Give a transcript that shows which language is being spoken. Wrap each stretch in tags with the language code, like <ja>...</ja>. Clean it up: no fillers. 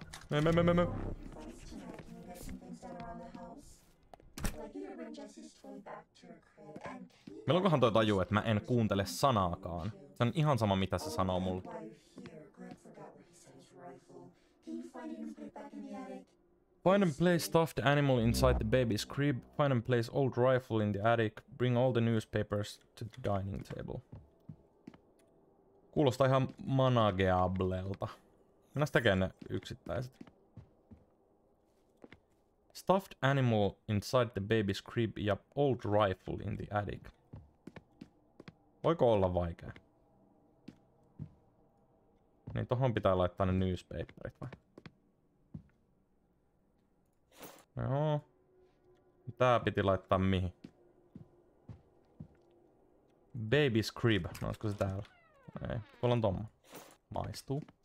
<en>Me.</en> <fi>Milloinkohan toi tajuu, että mä en kuuntele sanaakaan? Se on ihan sama, mitä se sanoo mulle.</fi> <en>Find and place stuffed animal inside the baby's crib. Find and place old rifle in the attic. Bring all the newspapers to the dining table.</en> <fi>Kuulostaa ihan manageablelta. Mennään tekemään ne yksittäiset.</fi> <en>Stuffed animal inside the baby's crib</en> <fi>ja</fi> <en>old rifle in the attic.</en> <fi>Voiko olla vaikea? Niin tohon pitää laittaa ne newspaperit vai? Joo. Tää piti laittaa mihin?</fi> <en>Baby's crib.</en> <fi>No olisiko se täällä? Ei. Tuolla on tommo. Maistuu.</fi>